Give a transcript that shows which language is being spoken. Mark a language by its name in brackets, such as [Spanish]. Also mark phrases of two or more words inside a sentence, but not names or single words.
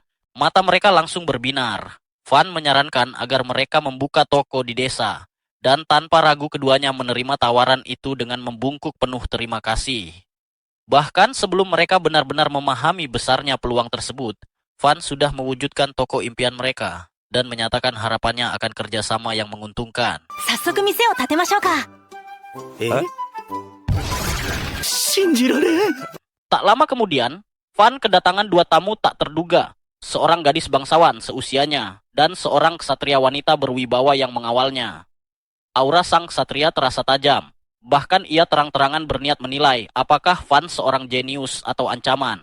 [Indonesian] Mata mereka langsung berbinar. Van menyarankan agar mereka membuka toko di desa. Dan tanpa ragu keduanya menerima tawaran itu dengan membungkuk penuh terima kasih. Bahkan sebelum mereka benar-benar memahami besarnya peluang tersebut, Van sudah mewujudkan toko impian mereka dan menyatakan harapannya akan kerjasama yang menguntungkan. [Japanese] 早速店を建てましょうか。信じられん。 [Indonesian] Tak lama kemudian, Van kedatangan 2 tamu tak terduga. Seorang gadis bangsawan seusianya dan seorang ksatria wanita berwibawa yang mengawalnya. Aura sang ksatria terasa tajam. Bahkan ia terang-terangan berniat menilai apakah Van seorang jenius atau ancaman.